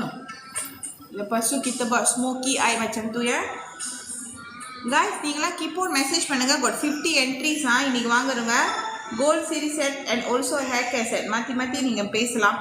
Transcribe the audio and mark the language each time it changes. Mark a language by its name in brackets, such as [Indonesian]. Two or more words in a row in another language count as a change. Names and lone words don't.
[Malay] Lepas tu kita buat smoky eye macam tu ya. [English] Guys, [Tamil] நீங்களா [English] keep on [Tamil] மெசேஜ் பண்ணுங்க. [English] got 50 entries [Tamil] இன்னைக்கு வாங்குறவங்க கோல்ட் சீரிஸ் செட் [English] and also [Tamil] ஹேர் கேர் செட் மாற்றி நீங்கள் பேசலாம்.